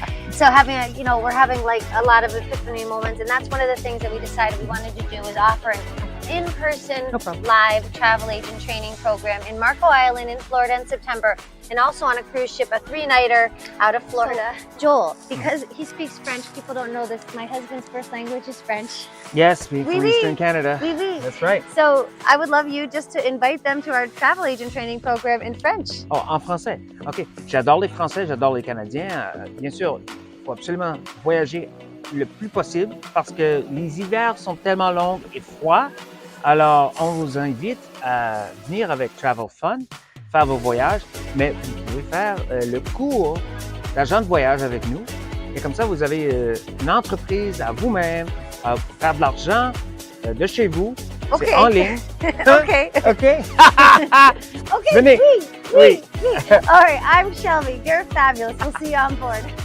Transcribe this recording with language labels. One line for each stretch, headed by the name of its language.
English: So we're having like a lot of epiphany moments, and that's one of the things that we decided we wanted to do is offer an in-person live travel agent training program in Marco Island in Florida in September, and also on a cruise ship, a 3-nighter out of Florida. Joel, because he speaks French, people don't know this, my husband's first language is French. Yes, we from Eastern Canada. That's right. So I would love you just to invite them to our travel agent training program in French.
French: Oh, en français. OK. J'adore les Français, j'adore les Canadiens. Bien sûr, il faut absolument voyager le plus possible parce que les hivers sont tellement longs et froids. Alors, on vous invite à venir avec Travel Fun, faire vos voyages, mais vous pouvez faire le cours d'agent de voyage avec nous. Et comme ça, vous avez une entreprise à vous-même pour faire de l'argent de chez vous. Okay. C'est en ligne. Okay. Okay. Okay, Venez.
English: sweet. All right, I'm Shelby. You're fabulous. We'll see you on board.